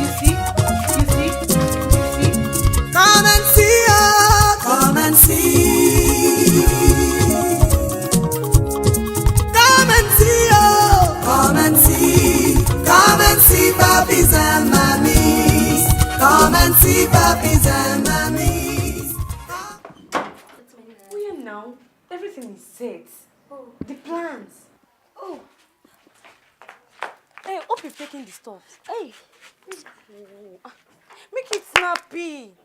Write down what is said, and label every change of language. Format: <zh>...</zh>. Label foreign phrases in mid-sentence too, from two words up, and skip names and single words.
<en>Come and see, oh, come and see. Come and see, oh, come and see. Come and see papis and mammies. Come and see papis and mammies. Where now? Everything is set. Oh. The plans. Oh. Hey, hope you've taken the stuff. Hey. Make it snappy.</en>